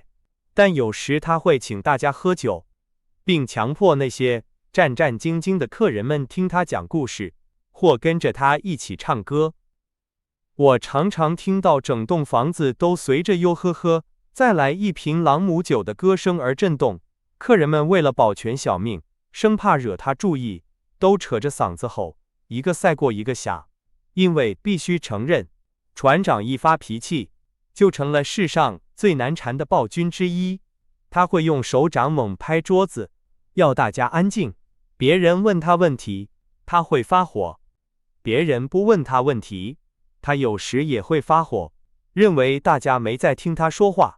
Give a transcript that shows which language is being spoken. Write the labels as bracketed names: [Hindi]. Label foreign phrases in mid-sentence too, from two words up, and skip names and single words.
[Chinese] 但有時他會請大家喝酒，並強迫那些戰戰兢兢的客人們聽他講故事，或跟着他一起唱歌。我常常聽到整棟房子都隨着喲呵呵，再來一瓶朗姆酒的歌聲而震動。客人們為了保全小命，生怕惹他注意，都扯着嗓子吼，一個賽過一個響。因為必須承認，船長一發脾氣，就成了世上最難纏的暴君之一。他會用手掌猛拍桌子，要大家安靜。別人問他問題，他會發火；別人不問他問題，他有時也會發火，認為大家沒在聽他說話。